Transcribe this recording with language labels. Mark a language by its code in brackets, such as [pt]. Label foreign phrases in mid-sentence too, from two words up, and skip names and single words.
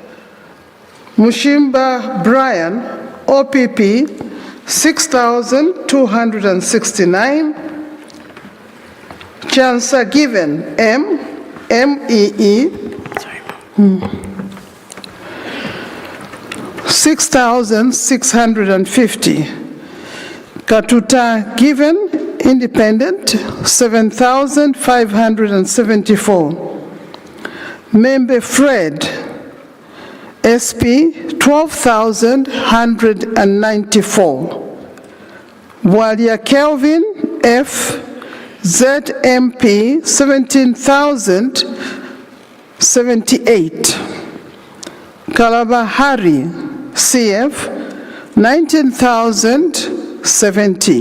[en] Mushimba Brian, OPP 6,269, Chansa Given, M, MEE 6,650, Katuta Given, Independent, 7,574. Member Fred, SP, 12,194. Walia Kelvin, F, ZMP, 17,078. Kalabahari, CF, 19,070.